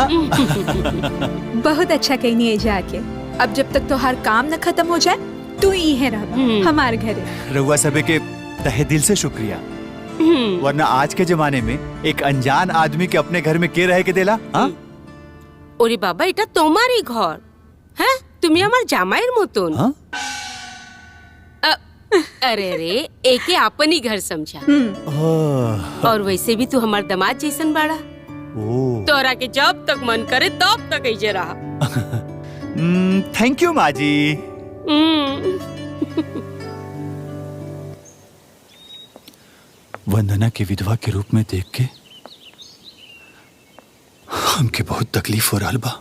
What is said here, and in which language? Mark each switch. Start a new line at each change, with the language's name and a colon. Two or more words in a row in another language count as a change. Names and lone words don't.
Bhojpuri: बहुत अच्छा कहनी है जाके। अब जब तक तोहार काम न खत्म हो जाए तू ही है रह हमारे घरे। रहुआ सबे के तहे दिल से शुक्रिया, वरना आज के जमाने में एक अनजान आदमी के अपने घर में के रह के देला? हाँ?
Bangla: ओरे बाबा, এটা তোমারই ঘর। হ্যাঁ, তুমি আমার জামাইয়ের মতন।
Bhojpuri: हाँ? अरे रे, एके अपन ही घर समझा। ओह, और वैसे भी तू हमार दामाद जैसन बाड़ा। ओह। तोरा के जब तक मन करे तब तक ऐजे रहा।
English: thank you
Bhojpuri: माँ जी। वंदना के विधवा के रूप में देख के हमके बहुत तकलीफ हो रहा बा।